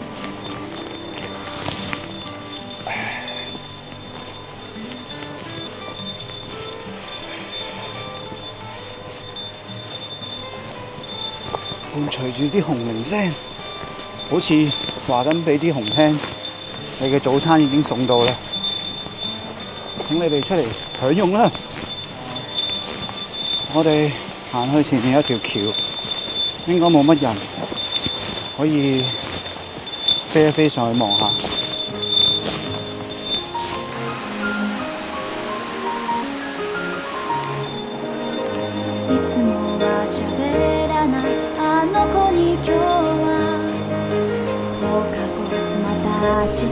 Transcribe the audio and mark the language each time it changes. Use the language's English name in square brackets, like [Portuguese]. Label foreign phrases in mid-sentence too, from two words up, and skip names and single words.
[Cantonese] 伴隨住啲紅鈴聲，好似話緊俾啲熊聽，你嘅早餐已經送到啦！請你哋出嚟享用啦！我哋行去前面一條橋，應該冇乜人，可以飛一飛上去望下。 [Japanese] いつもは喋らないあの子に今日は放課後また明日